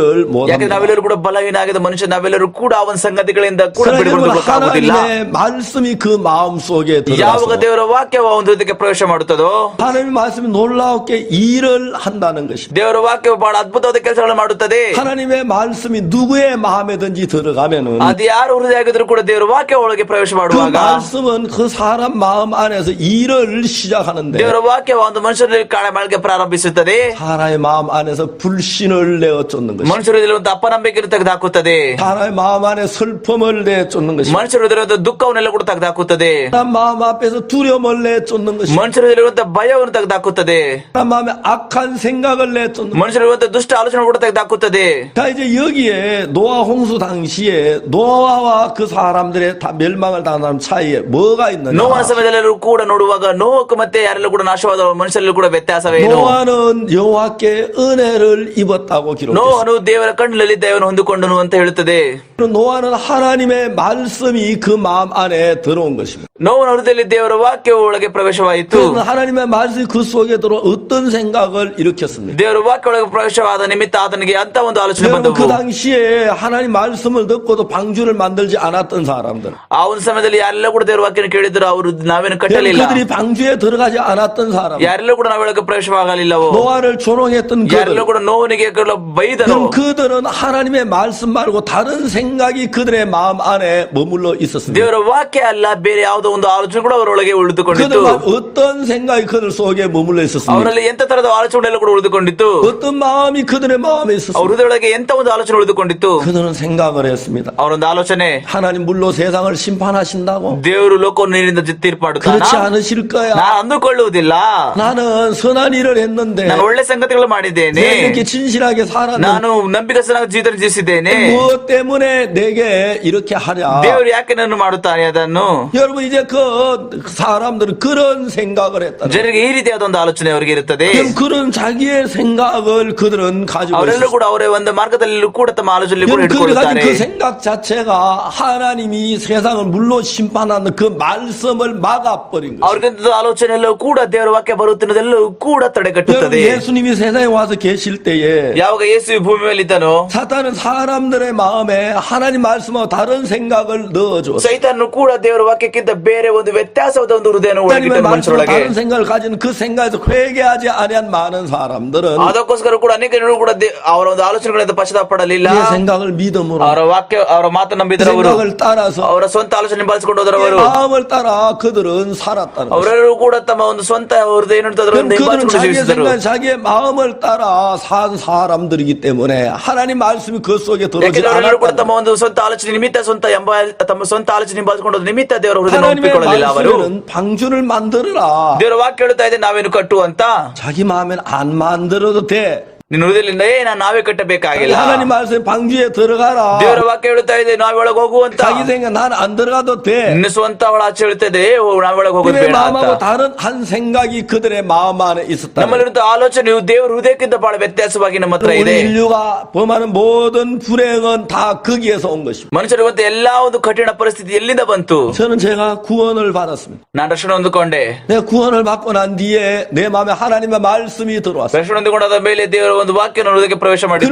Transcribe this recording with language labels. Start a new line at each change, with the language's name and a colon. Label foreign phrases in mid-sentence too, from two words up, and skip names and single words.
Kannada: ಯಾಕಂದ್ರೆ
Korean: 못합니다.
Kannada: ನಾವೆಲ್ಲರೂ ಕೂಡ ಬಲಹೀನಾಗಿದ್ದ ಮನುಷ್ಯ, ನಾವೆಲ್ಲರೂ ಕೂಡ ಆ ಒಂದು ಸಂಗತಿಗಳಿಂದ ಕೂಡ ಬಿಡಿಕೊಳ್ಳುವುದಕ್ಕಾಗುವುದಿಲ್ಲ.
Korean: 하나님의 말씀이 그 마음 속에
Kannada: ಯಾವಾಗ
Korean: 들어가서
Kannada: ದೇವರ ವಾಕ್ಯವು ಆ ಒಂದು ಹೃದಯಕ್ಕೆ ಪ್ರವೇಶ ಮಾಡುತ್ತದೋ,
Korean: 하나님의 말씀이 놀랍게 일을 한다는 것입니다.
Kannada: ದೇವರ ವಾಕ್ಯವು ಬಹಳ ಅದ್ಭುತವಾದ ಕೆಲಸಗಳನ್ನು ಮಾಡುತ್ತದೆ.
Korean: 하나님의 말씀이 누구의 마음에든지 들어가면은
Kannada: ಅದು ಯಾರು ಹೃದಯ ಆಗಿದ್ರು ಕೂಡ ದೇವರ ವಾಕ್ಯ ಒಳಗೆ ಪ್ರವೇಶ
Korean: 그
Kannada: ಮಾಡುವಾಗ
Korean: 말씀은 그 사람 마음 안에서 일을 시작하는데
Kannada: ದೇವರ ವಾಕ್ಯವು ಒಂದು ಮನುಷ್ಯರಲ್ಲಿ ಕಾಳೆ ಮಾಡಲಿಕ್ಕೆ ಪ್ರಾರಂಭಿಸುತ್ತದೆ.
Korean: 사람의 마음 안에서 불신을 내어쫓는 것입니다.
Kannada: ಮನುಷ್ಯರಲ್ಲಿರುವಂತಹ ಅಪನಂಬಿಕೆಯನ್ನು ತೆಗೆದುಹಾಕುತ್ತದೆ.
Korean: 사람의 마음 안에 슬픔을 내쫓는 것입니다.
Kannada: ಮನುಷ್ಯರಲ್ಲಿರುವಂತಹ ದುಃಖವನ್ನೆಲ್ಲ ಕೂಡ ತೆಗೆದುಹಾಕುತ್ತದೆ.
Korean: 사람 마음 앞에서 두려움을 내쫓는 것입니다.
Kannada: ಮನುಷ್ಯರಲ್ಲಿರುವಂತಹ ಭಯವನ್ನು ತೆಗೆದುಹಾಕುತ್ತದೆ.
Korean: 사람 마음에 악한 생각을 내쫓는 것입니다.
Kannada: ಮನುಷ್ಯರಲ್ಲಿರುವಂತಹ ದುಷ್ಟ ಆಲೋಚನೆ ಕೂಡ ತೆಗೆದುಹಾಕುತ್ತದೆ.
Korean: 자, 이제 여기에 노아 홍수 당시에 노아와 그 사람들의 다 멸망을 당한 사람 차이에 뭐가 있느냐?
Kannada: ನೋವನ ಸಮಯದಲ್ಲೆಲ್ಲರೂ ಕೂಡ ನೋಡುವಾಗ ನೋಹಕ್ಕೂ ಮತ್ತೆ ಯಾರೆಲ್ಲೂ ಕೂಡ ನಾಶವಾದ ಮನುಷ್ಯರಲ್ಲೂ ಕೂಡ ವ್ಯತ್ಯಾಸವೇನು?
Korean: 노아는 여호와께 은혜를 입었다고 기록했습니다.
Kannada: ನೋಹನು ದೇವರ ಕಣ್ಣಲ್ಲಿ ದಯವನ್ನು ಹೊಂದಿಕೊಂಡನು ಅಂತ ಹೇಳುತ್ತದೆ.
Korean: 노아는 하나님의 말씀이 그 마음 안에 들어온 것입니다.
Kannada: ನೋವನ ಹೃದಯದಲ್ಲಿ ದೇವರ ವಾಕ್ಯವು ಒಳಗೆ ಪ್ರವೇಶವಾಯಿತು.
Korean: 그는 하나님의 말씀이 그 속에 들어 어떤 생각을 일으켰습니다.
Kannada: ದೇವರ ವಾಕ್ಯ ಒಳಗೆ ಪ್ರವೇಶವಾದ ನಿಮಿತ್ತ ಆತನಿಗೆ ಅಂತ ಒಂದು ಆಲೋಚನೆ
Korean: 여러분, 그
Kannada: ಬಂದವು.
Korean: 당시에 하나님 말씀을 듣고도 방주를 만들지 않았던 사람들,
Kannada: ಆ ಒಂದು ಸಮಯದಲ್ಲಿ ಯಾರೆಲ್ಲ ಕೂಡ ದೇವರ ವಾಕ್ಯನ ಕೇಳಿದ್ರು, ಅವರು ನಾವೇನು ಕಟ್ಟಲಿಲ್ಲ.
Korean: 그들이 방주에 들어가지 않았던 사람,
Kannada: ಯಾರೆಲ್ಲ ಕೂಡ ನಾವೊಳಗೆ ಪ್ರವೇಶವಾಗಲಿಲ್ಲವೋ,
Korean: 노아를 조롱했던
Kannada: ಯಾರೆಲ್ಲ
Korean: 그들,
Kannada: ಕೂಡ ನೋವನಿಗೆ ಬೈದರು,
Korean: 그들은 하나님의 말씀 말고 다른 생각이 그들의 마음 안에 머물러 있었습니다.
Kannada: ದೇವರ ವಾಕ್ಯ ಅಲ್ಲ ಬೇರೆ ಯಾವುದೋ ಒಂದು ಆಲೋಚನೆ ಕೂಡ ಅವರೊಳಗೆ ಉಳಿದುಕೊಂಡಿತ್ತು.
Korean: 그들만 어떤 생각이 그들 속에 머물러 있었습니다.
Kannada: ಅವರಲ್ಲಿ ಎಂತ ತರದ ಆಲೋಚನೆಗಳು ಕೂಡ ಉಳಿದುಕೊಂಡಿತ್ತು.
Korean: 어떤 마음이 그들의 마음에
Kannada: ಅವ್ರ
Korean: 있었습니다.
Kannada: ಹೃದಯೊಳಗೆ ಎಂತ ಒಂದು ಆಲೋಚನೆ ಉಳಿದುಕೊಂಡಿತ್ತು.
Korean: 그들은 생각을 했습니다.
Kannada: ಅವರೊಂದು ಆಲೋಚನೆ,
Korean: 하나님 물로 세상을 심판하신다고?
Kannada: ದೇವರು ಲೋಕವನ್ನು ನೀರಿನಿಂದ ತೀರ್ಪು ಮಾಡುತ್ತಾನ?
Korean: 그렇지 않으실 거야.
Kannada: ನಾನು ಅಂದುಕೊಳ್ಳುವುದಿಲ್ಲ.
Korean: 나는 선한 일을 했는데
Kannada: ನಾನು ಒಳ್ಳೆ ಸಂಗತಿಗಳು ಮಾಡಿದ್ದೇನೆ.
Korean: 내가 이렇게 진실하게 살았는데
Kannada: ನಾನು ನಂಬಿಕಸ್ಥನಾಗಿ ಜೀವನ ಜೀವಿಸಿದ್ದೇನೆ.
Korean: 무엇 때문에 내게 이렇게 하랴?
Kannada: ದೇವರು ಯಾಕೆ ನನ್ನ ಮಾಡುತ್ತಾನೆ ಅದನ್ನು?
Korean: 여러분, 이제 그 사람들은 그런 생각을 했다.
Kannada: ಜನರಿಗೆ ಈ ರೀತಿಯಾದ ಒಂದು ಆಲೋಚನೆ ಅವರಿಗೆ ಇರುತ್ತದೆ.
Korean: 그럼 그런 자기의 생각을 그들은 가지고
Kannada: ಅವರೆಲ್ಲರೂ
Korean: 있어요.
Kannada: ಕೂಡ ಅವರ ಒಂದು ಮಾರ್ಗದಲ್ಲೂ ಕೂಡ ತಮ್ಮ ಆಲೋಚನೆ ಕೂಡ
Korean: 그들이 가진
Kannada: ಇಟ್ಟುಕೊಳ್ಳುತ್ತಾರೆ.
Korean: 그 생각 자체가 하나님이 세상을 물로 심판하는 그 말씀을 막아버린 거예요.
Kannada: ಅವ್ರಿಗಿಂತ ಆಲೋಚನೆ ಎಲ್ಲವೂ ಕೂಡ ದೇವರ ವಾಕ್ಯ ಬರುತ್ತಿರುವುದೆಲ್ಲವೂ ಕೂಡ ತಡೆಗಟ್ಟುತ್ತದೆ.
Korean: 예수님이 세상에 와서 계실 때에
Kannada: ಯಾವಾಗ ಯೇಸು ಈ ಭೂಮಿ ಮೇಲೆ ಇದ್ದನೋ,
Korean: 사탄은 사람들의 마음에 하나님 말씀하고 다른 생각을 넣어줬어요.
Kannada: ಸೈತಾನನು ಕೂಡ ದೇವರ ವಾಕ್ಯಕ್ಕಿಂತ ಬೇರೆ ಒಂದು ವ್ಯತ್ಯಾಸವಾದ ಒಂದು ಹೃದಯನ
Korean: 하나님의
Kannada: ಒಳಗಿಟ್ಟ
Korean: 말씀으로
Kannada: ಮನುಷ್ಯರೊಳಗೆ.
Korean: 다른 생각을 가진 그 생각에서 회개하지 아니한 많은 사람들은
Kannada: ಅದಕ್ಕೋಸ್ಕರ ಕೂಡ ಅನೇಕ ಜನರು ಕೂಡ ಅವರ ಒಂದು ಆಲೋಚನೆಗಳಿಂದ ಪಶ್ಚಾತ್ತಾಪ ಪಡಲಿಲ್ಲ.
Korean: 이 생각을 믿음으로
Kannada: ಅವರ ವಾಕ್ಯ ಅವರ ಮಾತು ನಂಬಿದರವರು,
Korean: 생각을 따라서
Kannada: ಅವರ ಸ್ವಂತ ಆಲೋಚನೆ ಬಳಸಿಕೊಂಡು ಹೋದರವರು,
Korean: 마음을 따라 그들은 살았다는 거예요.
Kannada: ಅವರೆಲ್ಲರೂ ಕೂಡ ತಮ್ಮ ಒಂದು ಸ್ವಂತ ಹೃದಯ
Korean: 그럼 그들은
Kannada: ಹಿಂಬಾಲಿಸಿಕೊಂಡು
Korean: 자기의
Kannada: ಜೀವಿಸಿದರು.
Korean: 생각, 자기의 마음을 따라 산 사람들이기 때문에 하나님 말씀이 그 속에 들어오지
Kannada: ಯಾಕೆಂದ್ರೆ ಅವರೆಲ್ಲರೂ ಕೂಡ
Korean: 않았다.
Kannada: ತಮ್ಮ ಒಂದು ಸ್ವಂತ ಆಲೋಚನೆ ನಿಮಿತ್ತ ತಮ್ಮ ಸ್ವಂತ ಆಲೋಚನೆ ಹಿಂಬಾಲಿಸಿಕೊಂಡು ನಿಮಿತ್ತ ದೇವರ ಹೃದಯ
Korean: 하나님의
Kannada: ಒಪ್ಪಿಕೊಳ್ಳಲಿಲ್ಲ. ಅವರು
Korean: 말씀에는 방주를 만들어라.
Kannada: ದೇವರ ವಾಕ್ಯ ಹೇಳುತ್ತಾ ಇದೆ ನಾವೇನು ಕಟ್ಟು ಅಂತ.
Korean: 자기 마음엔 안 만들어도 돼.
Kannada: ನಿನ್ನ ಹೃದಯದಿಂದ ನಾವೇ ಕಟ್ಟಬೇಕಾಗಿಲ್ಲ.
Korean: 하나님 말씀 방주에 들어가라.
Kannada: ದೇವರ ವಾಕ್ಯ ಹೇಳುತ್ತಾ ಇದೆ ನಾವೊಳಗೆ ಹೋಗುವಂತ.
Korean: 자기 생각 난 안 들어가도 돼.
Kannada: ನಿನ್ನ ಸ್ವಂತ ಅವಳ ಆಚೆ ಹೇಳ್ತದೆ ನಾವೊಳಗೆ ಹೋಗೋದು
Korean: 그의
Kannada: ಬೇಡ ಅಂತ.
Korean: 마음하고 다른 한 생각이 그들의 마음 안에 있었다.
Kannada: ನಮ್ಮಲ್ಲಿರುವಂತಹ ಆಲೋಚನೆಯು ದೇವರ ಹೃದಯಕ್ಕಿಂತ ಬಹಳ ವ್ಯತ್ಯಾಸವಾಗಿ ನಮ್ಮ ಹತ್ರ
Korean: 우리
Kannada: ಇದೆ.
Korean: 인류가 범하는 모든 불행은 다 거기에서 온 것입니다.
Kannada: ಮನುಷ್ಯರಿರುವಂತಹ ಎಲ್ಲಾ ಒಂದು ಕಠಿಣ ಪರಿಸ್ಥಿತಿ ಎಲ್ಲಿಂದ ಬಂತು?
Korean: 저는 제가 구원을 받았습니다.
Kannada: ನಾನು ರಕ್ಷಣೆ ಹೊಂದಿಕೊಂಡೆ.
Korean: 내가 구원을 받고 난 뒤에 내 마음에 하나님의 말씀이 들어왔어요.
Kannada: ರಕ್ಷಣೆ ಹೊಂದಿಕೊಂಡಾದ ಮೇಲೆ ದೇವರ ಒಂದು ವಾಕ್ಯ ನನ್ನ ಹೃದಯಕ್ಕೆ ಪ್ರವೇಶ ಮಾಡಿತ್ತು.